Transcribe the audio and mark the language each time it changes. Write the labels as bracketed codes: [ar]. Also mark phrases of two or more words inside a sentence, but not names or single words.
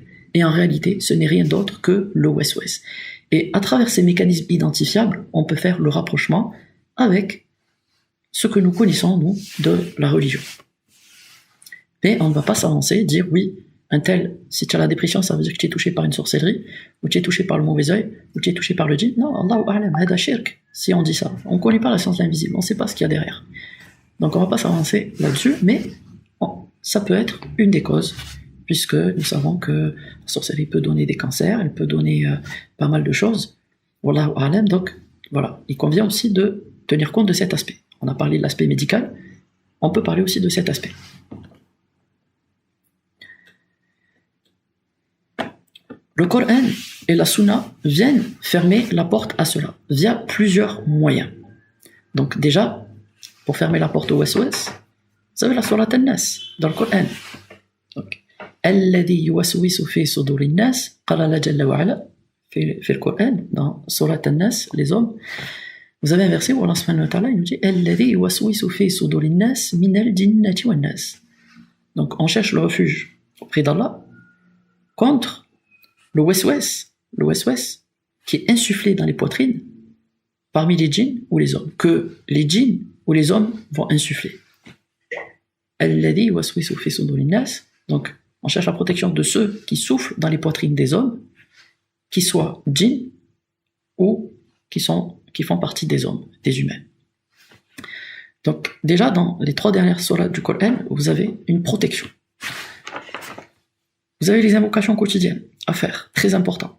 [fr] Et en réalité, ce n'est rien d'autre que le waswas. Et à travers ces mécanismes identifiables, on peut faire le rapprochement avec ce que nous connaissons, nous, de la religion. Mais on ne va pas s'avancer, dire oui, un tel, si tu as la dépression, ça veut dire que tu es touché par une sorcellerie, ou tu es touché par le mauvais œil, ou tu es touché par le djinn. Non, [ar] الله أعلم، هذا شرك, [fr] si on dit ça. On ne connaît pas la science de l'invisible, on ne sait pas ce qu'il y a derrière. Donc on ne va pas s'avancer là-dessus, mais ça peut être une des causes, puisque nous savons que la sorcellerie peut donner des cancers, elle peut donner pas mal de choses. [ar] والله أعلم, [fr] donc voilà, il convient aussi de tenir compte de cet aspect. On a parlé de l'aspect médical, on peut parler aussi de cet aspect. Le Coran et la Sunna viennent fermer la porte à cela, via plusieurs moyens. Donc déjà, pour fermer la porte au waswas, vous avez la Surat An-Nas, dans le Coran. Donc, [ar] الذي يوسوس في صدور الناس، قال الله جل وعلا, [fr] fait le Coran, dans Surat An-Nas, les hommes. Vous avez un verset où Allah [ar] سبحانه وتعالى, [fr] il nous dit [ar] الذي يوسوس في صدور الناس، من الجنة والناس. [fr] Donc, on cherche le refuge auprès d'Allah contre le waswas qui est insufflé dans les poitrines parmi les djinns ou les hommes, que les djinns où les hommes vont insuffler. [ar] الذي يوسوس في صدور الناس, [fr] donc on cherche la protection de ceux qui soufflent dans les poitrines des hommes, qui soient djinns ou qui font partie des hommes, des humains. Donc déjà dans les 3 dernières sourates du Coran, vous avez une protection. Vous avez les invocations quotidiennes à faire, très important.